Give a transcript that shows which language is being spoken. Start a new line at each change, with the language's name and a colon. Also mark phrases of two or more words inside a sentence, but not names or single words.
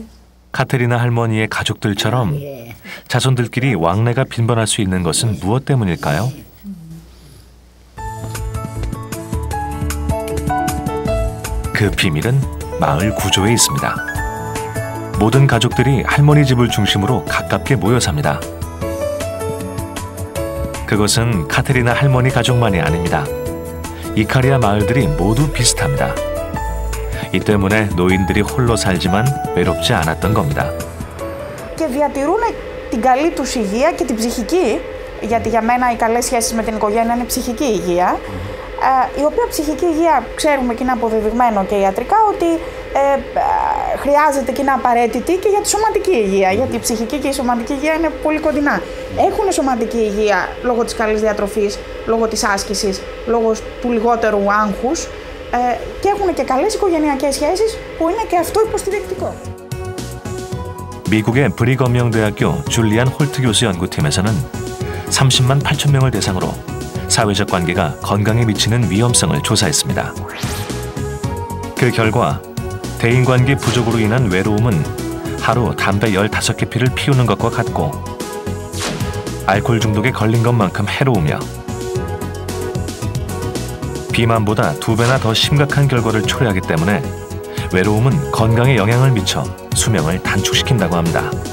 Korean: 카테리나 할머니의 가족들처럼 자손들끼리 왕래가 빈번할 수 있는 것은 무엇 때문일까요? 그 비밀은 마을 구조에 있습니다. 모든 가족들이 할머니 집을 중심으로 가깝게 모여 삽니다. 그것은 카테리나 할머니 가족만이 아닙니다. 이카리아 마을들이 모두 비슷합니다. 이 때문에 노인들이 홀로 살지만 외롭지 않았던 겁니다.
Greek: Και διατηρούν την καλή τους υγεία και την ψυχική, γιατί για μένα οι καλές σχέσεις με την οικογένεια είναι ψυχική υγεία, η οποία ψυχική υγεία ξέρουμε και είναι αποδεδειγμένο και ιατρικά ότι χρειάζεται και είναι απαραίτητη και για τη σωματική υγεία, γιατί η ψυχική και η σωματική υγεία είναι πολύ κοντινά. Έχουν σωματική υγεία λόγω της καλής διατροφής, λόγω της άσκησης, λόγω του λιγότερου άγχους και έχουν και καλές οικογενειακές σχέσεις που είναι και αυτό υποστηρικτικό.
Korean: 미국의 브리검영대학교 줄리안 홀트 교수 연구팀에서는 30만 8천 명을 대상으로 사회적 관계가 건강에 미치는 위험성을 조사했습니다. 그 결과 대인관계 부족으로 인한 외로움은 하루 담배 15개 피를 피우는 것과 같고 알코올 중독에 걸린 것만큼 해로우며 비만보다 2배나 더 심각한 결과를 초래하기 때문에 외로움은 건강에 영향을 미쳐 수명을 단축시킨다고 합니다.